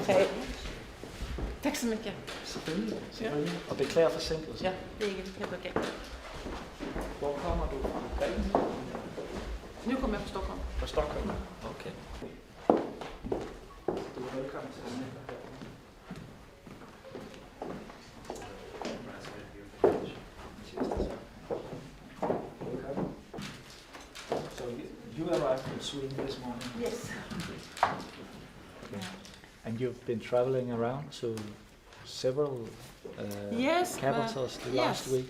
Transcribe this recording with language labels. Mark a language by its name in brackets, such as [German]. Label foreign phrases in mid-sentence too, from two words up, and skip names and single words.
[Swedish] Hej. Tak så mycket. [Danish] Selvfølgelig. Og beklager forsinkelsen. Ja, det er ikke helt okay. Hvor kommer du fra? Belgien? Nu kommer jeg fra Stockholm. Fra Stockholm? Okay. Du er velkommen til den her. [English] So you arrived in Sweden this morning? Yes. Okay. And you've been traveling around to several capitals the last week?